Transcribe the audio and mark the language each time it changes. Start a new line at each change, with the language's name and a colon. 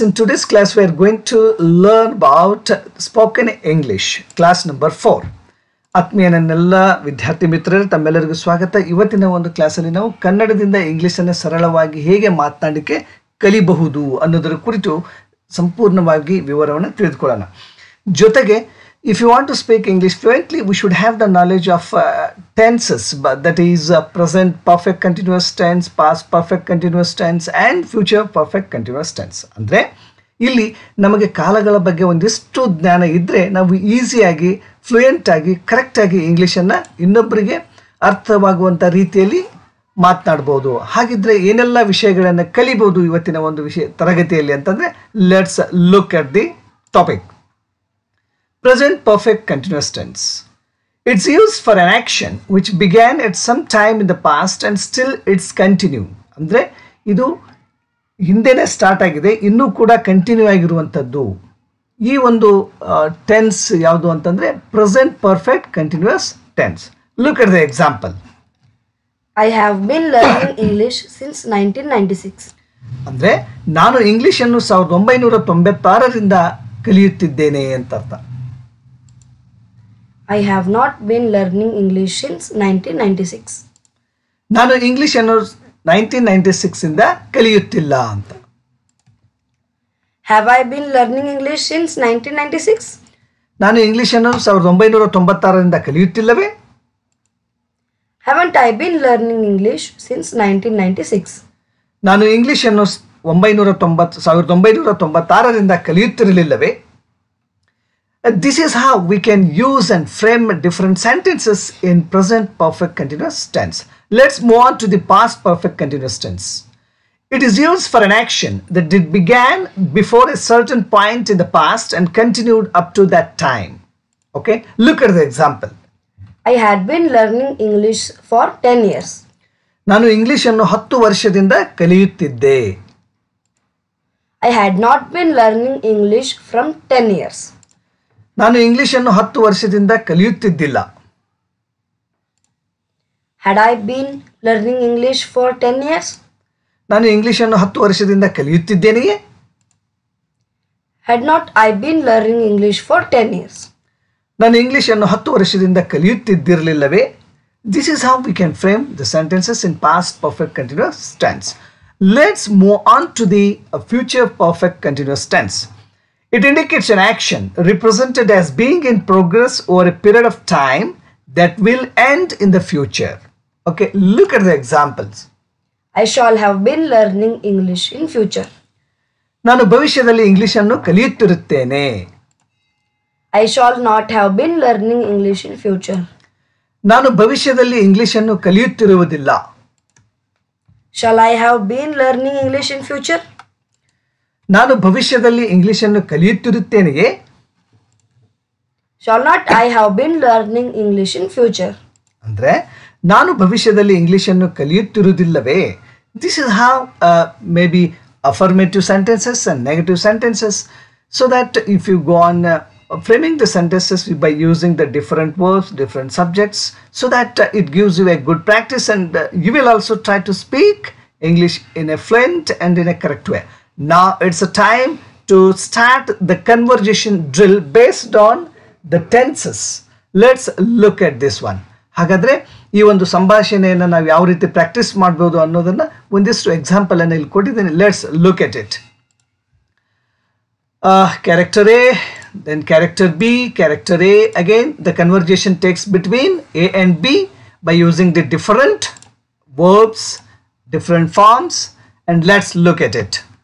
English: In today's class we are going to learn about spoken English, class number 4.
Kannada: ಆತ್ಮೀಯನೆಲ್ಲ ವಿದ್ಯಾರ್ಥಿ ಮಿತ್ರರೇ ತಮ್ಮೆಲ್ಲರಿಗೂ ಸ್ವಾಗತ. ಇವತ್ತಿನ ಒಂದು ಕ್ಲಾಸಲ್ಲಿ ನಾವು ಕನ್ನಡದಿಂದ ಇಂಗ್ಲಿಷನ್ನು ಸರಳವಾಗಿ ಹೇಗೆ ಮಾತನಾಡಲಿಕ್ಕೆ ಕಲಿಬಹುದು ಅನ್ನೋದರ ಕುರಿತು ಸಂಪೂರ್ಣವಾಗಿ ವಿವರವನ್ನು ತಿಳಿದುಕೊಳ್ಳೋಣ.
English: ಜೊತೆಗೆ if you want to speak English fluently, we should have the knowledge of tenses, that is present perfect continuous tense, past perfect continuous tense and future perfect continuous tense.
Kannada: ಅಂದರೆ ಇಲ್ಲಿ ನಮಗೆ ಕಾಲಗಳ ಬಗ್ಗೆ ಒಂದಿಷ್ಟು ಜ್ಞಾನ ಇದ್ದರೆ ನಾವು ಈಸಿಯಾಗಿ ಫ್ಲೂಯೆಂಟ್ ಆಗಿ ಕರೆಕ್ಟಾಗಿ ಇಂಗ್ಲೀಷನ್ನು ಇನ್ನೊಬ್ಬರಿಗೆ ಅರ್ಥವಾಗುವಂಥ ರೀತಿಯಲ್ಲಿ ಮಾತನಾಡ್ಬೋದು. ಹಾಗಿದ್ರೆ ಏನೆಲ್ಲ ವಿಷಯಗಳನ್ನು ಕಲಿಬೋದು ಇವತ್ತಿನ ಒಂದು ತರಗತಿಯಲ್ಲಿ ಅಂತಂದರೆ
English: Let's look at the topic. Present perfect continuous tense. It's used for an action which began at some time in the past and still it's continue.
Kannada: ಅಂದರೆ ಇದು ಹಿಂದೆನೇ ಸ್ಟಾರ್ಟ್ ಆಗಿದೆ, ಇನ್ನೂ ಕೂಡ ಕಂಟಿನ್ಯೂ ಆಗಿರುವಂಥದ್ದು. ಈ ಒಂದು ಟೆನ್ಸ್ ಯಾವುದು ಅಂತಂದರೆ present perfect continuous tense.
English: Look at the example. I have been learning English since 1996.
Kannada: ಅಂದರೆ ನಾನು ಇಂಗ್ಲಿಷನ್ನು 1996ರಿಂದ ಕಲಿಯುತ್ತಿದ್ದೇನೆ ಅಂತ ಅರ್ಥ.
English: I have not been learning English since 1996.
Kannada: ನಾನು ಇಂಗ್ಲಿಷನ್ನು 1996 ಇಂದ ಕಲಿಯುತ್ತಿಲ್ಲ ಅಂತ.
English: Have I been learning English since 1996?
Kannada: ನಾನು ಇಂಗ್ಲಿಷನ್ನು 1996ರಿಂದ ಕಲಿಯುತ್ತಿಲ್ಲವೇ?
English: Haven't I been learning English since 1996?
Kannada: ನಾನು ಇಂಗ್ಲಿಷನ್ನು 1996ರಿಂದ ಕಲಿಯುತ್ತಿರಲಿಲ್ಲವೇ?
English: This is how we can use and frame different sentences in present perfect continuous tense. Let's move on to the past perfect continuous tense. It is used for an action that it began before a certain point in the past and continued up to that time. Okay, look at the example. I had been learning English for 10 years.
Kannada: ನಾನು ಇಂಗ್ಲಿಷನ್ನು 10 ವರ್ಷದಿಂದ ಕಲಿಯುತ್ತಿದ್ದೆ.
English: I had not been learning English from 10 years.
Kannada: ನಾನು ಇಂಗ್ಲಿಷನ್ನು 10 ವರ್ಷದಿಂದ ಕಲಿಯುತ್ತಿದ್ದಿಲ್ಲ.
English: Had I been learning English for 10 years?
Kannada: ನಾನು ಇಂಗ್ಲಿಷನ್ನು 10 ವರ್ಷದಿಂದ ಕಲಿಯುತ್ತಿದ್ದೇನೆಯೇ?
English: Had not I been learning English for 10 years?
Kannada: ನಾನು ಇಂಗ್ಲಿಷನ್ನು 10 ವರ್ಷದಿಂದ ಕಲಿಯುತ್ತಿದ್ದಿರಲಿಲ್ಲವೇ?
English: This is how we can frame the sentences in past perfect continuous tense. Let's move on to the future perfect continuous tense. It indicates an action represented as being in progress over a period of time that will end in the future. Okay, look at the examples. I shall have been learning English in future.
Kannada: ನಾನು ಭವಿಷ್ಯದಲ್ಲಿ ಇಂಗ್ಲಿಷನ್ನು ಕಲಿಯುತ್ತಿರುತ್ತೇನೆ.
English: I shall not have been learning English in future.
Kannada: ನಾನು ಭವಿಷ್ಯದಲ್ಲಿ ಇಂಗ್ಲಿಷನ್ನು ಕಲಿಯುತ್ತಿರುವುದಿಲ್ಲ.
English: Shall I have been learning English in future?
Kannada: ನಾನು ಭವಿಷ್ಯದಲ್ಲಿ ಇಂಗ್ಲಿಷನ್ನು ಕಲಿಯುತ್ತಿರುತ್ತೇನೆಯೇ?
English: Shall not I have been learning English in future?
Kannada: ಅಂದರೆ ನಾನು ಭವಿಷ್ಯದಲ್ಲಿ ಇಂಗ್ಲಿಷನ್ನು ಕಲಿಯುತ್ತಿರುವುದಿಲ್ಲವೇ?
English: This is how maybe affirmative sentences and negative sentences, so that if you go on framing the sentences by using the different verbs, different subjects, so that it gives you a good practice and you will also try to speak English in a fluent and in a correct way. Now it's a time to start the conversation drill based on the tenses. Let's look at this one.
Kannada: ಹಾಗಾದರೆ ಈ ಒಂದು ಸಂಭಾಷಣೆಯನ್ನು ನಾವು ಯಾವ ರೀತಿ practice ಮಾಡ್ಬೋದು ಅನ್ನೋದನ್ನು ಒಂದಿಷ್ಟು ಎಕ್ಸಾಂಪಲ್ ಅನ್ನು ಇಲ್ಲಿ ಕೊಟ್ಟಿದ್ದೀನಿ.
English: Let's look at it. Character A, then character B, character A. Again, the conversation takes between A and B by using the different verbs, different forms, and let's look at it.